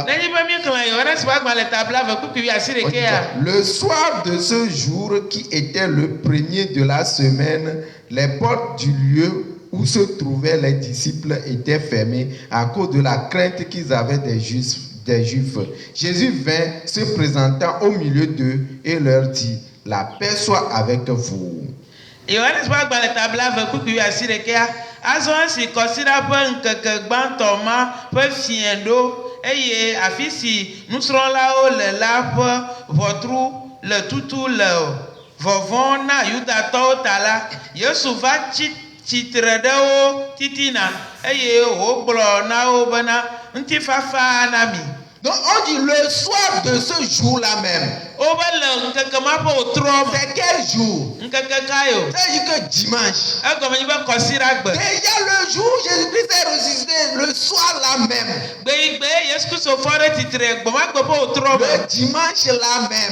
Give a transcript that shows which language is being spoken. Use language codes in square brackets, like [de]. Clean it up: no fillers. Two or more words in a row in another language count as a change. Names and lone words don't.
[fr] Le soir de ce jour qui était le premier de la semaine, les portes du lieu où se trouvaient les disciples étaient fermées à cause de la crainte qu'ils avaient des Juifs. Jésus vint, se présentant au milieu d'eux et leur dit: la paix soit avec vous. [ee] Eye afisi nusrɔ̃lawo le la ƒe ʋɔtru le tutu le vɔvɔ̃ na Yudatɔwo ta la, Yesu va tsitre ɖe wo titina eye wògblɔ na wo bena ŋutifafa na mi. [fr] Donc on dit le soir de ce jour-là même. C'est quel jour? C'est que dimanche. Déjà le jour où Jésus-Christ est ressuscité, le soir là même. Le dimanche là même.